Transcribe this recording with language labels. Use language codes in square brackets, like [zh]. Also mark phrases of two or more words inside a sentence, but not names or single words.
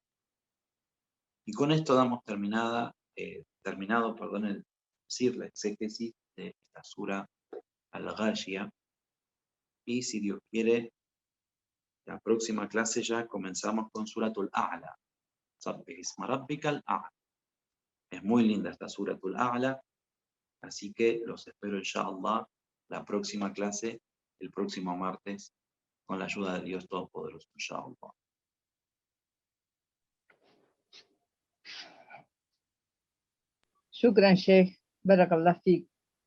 [es] Y con esto damos terminado la exégesis de esta sura Al-Ghashiyah, y si Dios quiere, la próxima clase ya comenzamos con Suratul A'la. [ar] سبح اسم ربك الأعلى. [es] Es muy linda esta Suratul A'la, así que los espero inshallah la próxima clase, el próximo martes, con la ayuda de Dios Todopoderoso, inshallah. [ar] شكرا شيخ بارك الله فيك